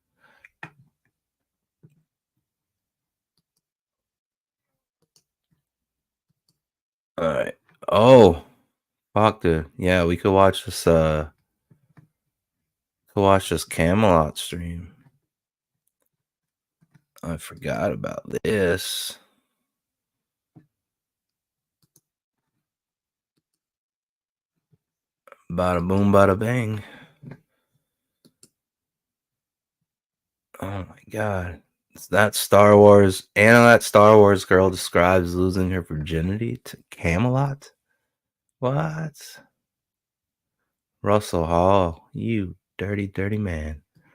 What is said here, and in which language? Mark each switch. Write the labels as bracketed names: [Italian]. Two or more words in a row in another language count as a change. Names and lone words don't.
[English] All right. Oh, fuck, dude. Yeah, we could watch this. Camelot stream. I forgot about this. Bada boom, bada bang. Oh my god. It's that Star Wars. Anna, that Star Wars girl describes losing her virginity to Camelot? What? Russell Hall, you dirty, dirty man.